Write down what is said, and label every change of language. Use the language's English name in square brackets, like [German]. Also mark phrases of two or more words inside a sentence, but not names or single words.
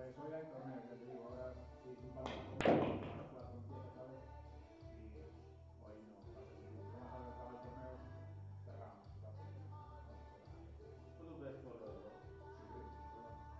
[Spanish] ya hay torneos, ya te digo, ahora si para las 4 empieza otra vez y hoy no, va a ser si más tarde acaba el torneo, cerramos, va a ser, no se puede nada. [Italian] Quello per quello, [Spanish] Sí, claro.